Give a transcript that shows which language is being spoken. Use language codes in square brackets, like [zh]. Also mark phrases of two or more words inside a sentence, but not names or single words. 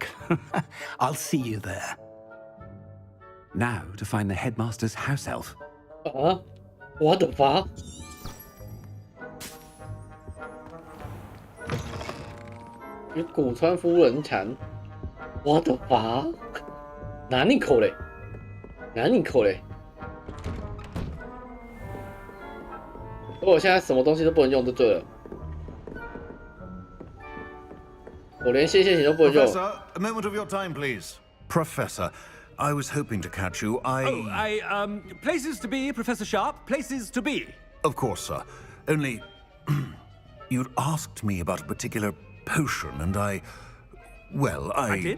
[en] I'll see you there. Now to find the headmaster's house elf. What the fuck? What the fuck? [ja] 何これ？何これ？ [zh] 我现在什么东西都不能用就对了。我连谢谢你都不能用。 [en] Professor, a moment of your time, please. Professor, I was hoping to catch you. Places to be, Professor Sharp. Places to be. Of course, sir. Only, you'd asked me about a particular potion, and I did?